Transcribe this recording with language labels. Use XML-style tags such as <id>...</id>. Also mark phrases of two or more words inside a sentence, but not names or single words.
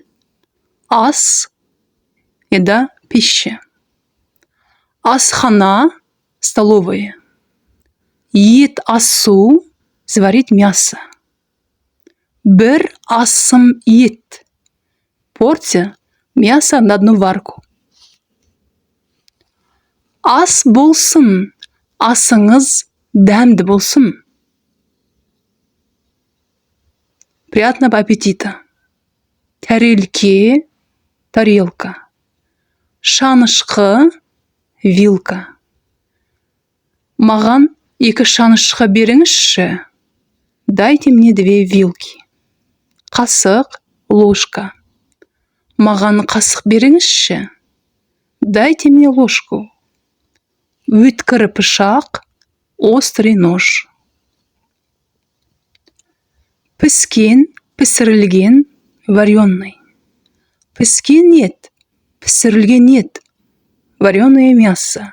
<ru>Ас – еда, пища.</ru> <kk>Асхана – столовая. Ет асу –</kk> <ru>сварить мясо.</ru> <kk>Бір асым ет.</kk> <ru>Порция мяса на одну варку.</ru> <kk>Ас болсын, асыңыз дәмді болсын.</kk> <ru>Приятного аппетита.</ru> <kk>Тәрелке – тарелка. Шанышқы – вилка. Маған 2 шанышқы беріңізші.</kk> <ru>Дайте мне 2 вилки.</ru> <kk>Қасық – ложка. Маған қасық беріңізші.</kk> <ru>Дайте мне ложку.</ru> <kk>Өткір пышақ –</kk> <ru>острый нож.</ru> <kk>Піскен, пісірілген, вареный. Піскен ет, пісірілген ет,</kk> <ru>вареное мясо.</ru>